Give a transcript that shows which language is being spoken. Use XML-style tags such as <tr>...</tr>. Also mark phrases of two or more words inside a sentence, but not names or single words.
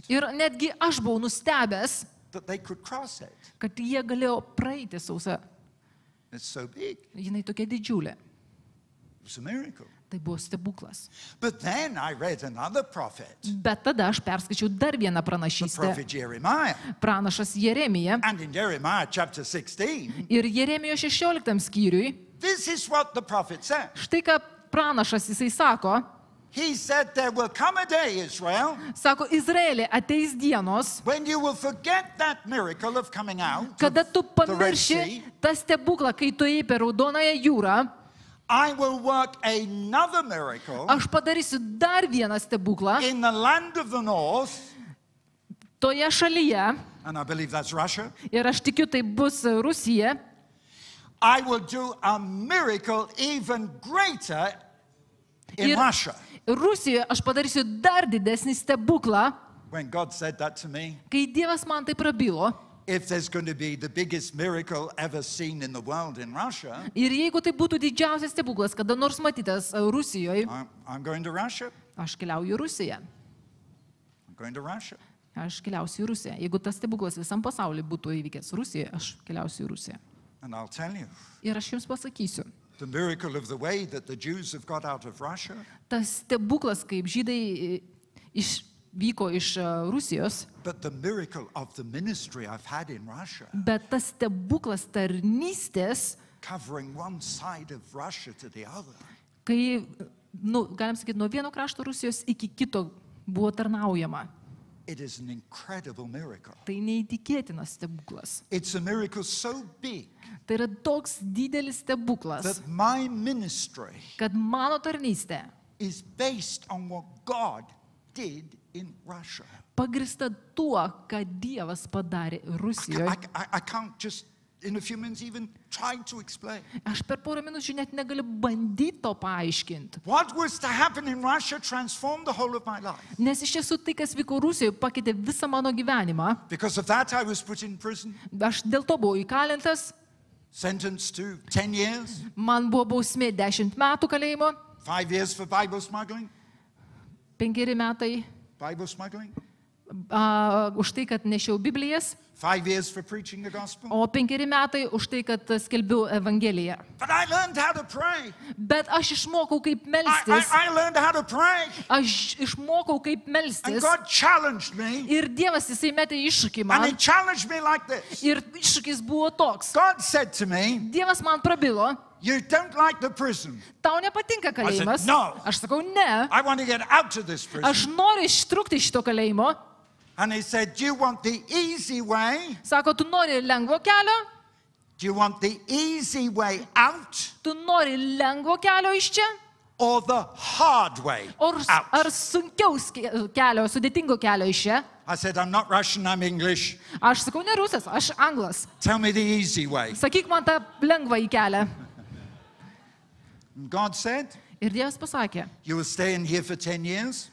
<lt>ir netgi aš buvau nustebęs,</lt> <en>that they could cross it.</en> <lt>kad jie galėjo praeiti sausą.</lt> <en>It's so big.</en> <lt>Jinai tokia didžiulė.</lt> <en>It was a miracle.</en> <lt>Tai buvo stebuklas.</lt> <en>But then I read another prophet,</en> <lt>Bet tada aš perskaičiau dar vieną</lt> <en>the</en> <lt>pranašystę.</lt> <en>prophet Jeremiah.</en> <lt>Pranašas Jeremija.</lt> <en>And in Jeremiah chapter 16,</en> <lt>Ir Jeremijo 16 skyriui,</lt> <en>this is what the prophet said.</en> <lt>štai ką pranašas jisai sako.</lt> <en>He said, there will come a day, Israel,</en> <lt>Sako, Izraelė ateis dienos,</lt> <en>when you will forget that miracle of coming out</en> <lt>kada tu</lt> <en>of the Red</en> <lt>pamirši</lt> <en>Sea.</en> <lt>tą stebuklą, kai tu ėjai per Raudonąją jūrą.</lt> <en>I will work another miracle</en> <lt>Aš padarysiu dar vieną stebuklą</lt> <en>in the land of the north,</en> <lt>toje šalyje.</lt> <en>and I believe that's Russia.</en> <lt>Ir aš tikiu, tai bus Rusija.</lt> <en>I will do a miracle even greater in</en> <lt>Ir</lt> <en>Russia.</en> <lt>Rusijoje aš padarysiu dar didesnį stebuklą,</lt> <en>When God said that to me,</en> <lt>kai Dievas man tai prabilo.</lt> <en>if there's going to be the biggest miracle ever seen in the world in Russia,</en> <lt>Ir jeigu tai būtų didžiausias stebuklas, kada nors matytas Rusijoje,</lt> <en>I'm going to Russia.</en> <lt>aš keliauju į Rusiją.</lt> <en>I'm going to Russia.</en> <lt>Aš keliausiu į Rusiją. Jeigu tas stebuklas visam pasauliu būtų įvykęs Rusijoje, aš keliausiu į Rusiją.</lt> <en>And I'll tell you,</en> <lt>Ir aš jums pasakysiu,</lt> <en>the miracle of the way that the Jews have got out of Russia</en> <lt>tas stebuklas, kaip žydai vyko iš Rusijos,</lt> <en>but the miracle of the ministry I've had in Russia,</en> <lt>bet tas stebuklas tarnystės,</lt> <en>covering one side of Russia to the other.</en> <lt>kai galim sakyti, nuo vieno krašto Rusijos iki kito buvo tarnaujama.</lt> <en>It is an incredible miracle.</en> <lt>Tai neįtikėtinas stebuklas.</lt> <en>It's a miracle so big</en> <lt>Tai yra toks didelis stebuklas,</lt> <en>that my ministry</en> <lt>kad mano tarnystė</lt> <en>is based on what God did in Russia.</en> <lt>pagrįsta tuo, ką Dievas padarė Rusijoje.</lt> <en>I can't just, in a few minutes, even try to explain.</en> <lt>Aš per porą minučių net negaliu bandyti to paaiškinti.</lt> <en>What was to happen in Russia transformed the whole of my life.</en> <lt>Nes iš tiesų tai, kas vyko Rusijoje, pakeitė visą mano gyvenimą.</lt> <en>Because of that, I was put in prison,</en> <lt>Aš dėl to buvau įkalintas,</lt> <en>sentenced to 10 years,</en> <lt>man buvo bausmė 10 metų kalėjimo,</lt> <en>5 years for Bible smuggling.</en> <lt>5 metai</lt> <en>Bible smuggling.</en> <lt>už tai, kad nešiau Biblijas,</lt> <en>5 years for preaching the gospel.</en> <lt>o 5 metai už tai, kad skelbiu Evangeliją.</lt> <en>But I learned how to pray.</en> <lt>Bet aš išmokau, kaip melstis.</lt> <en>I learned how to pray.</en> <lt>Aš išmokau, kaip</lt> <en>And</en> <lt>melstis.</lt> <en>God challenged me.</en> <lt>Ir Dievas jisai metė iššūkį</lt> <en>And He</en> <lt>man.</lt> <en>challenged me like this.</en> <lt>Ir iššūkis buvo toks.</lt> <en>God said to me,</en> <lt>Dievas man prabilo,</lt> <en>you don't like the prison.</en> <lt>tau nepatinka kalėjimas.</lt> <en>"No."</en> <lt>Aš sakau, ne.</lt> <en>I want to get out of this prison.</en> <lt>Aš noriu ištrūkti iš to kalėjimo.</lt> <en>And He said, do you want the easy way?</en> <lt>Sako, tu nori lengvo kelio?</lt> <en>Do you want the easy way out</en> <lt>Tu nori lengvo kelio iš čia?</lt> <en>or the hard way</en> <lt>Ar</lt> <en>out?</en> <lt>sunkiaus kelio, sudėtingo kelio iš čia?</lt> <en>I said, I'm not Russian, I'm English.</en> <lt>Aš sakau, ne rusas, aš anglas.</lt> <en>Tell me the easy way.</en> <lt>Sakyk man tą lengvą į kelią.</lt> <en>And God said,</en> <lt>Ir Dievas pasakė,</lt> <en>you will stay in here for 10 years.</en>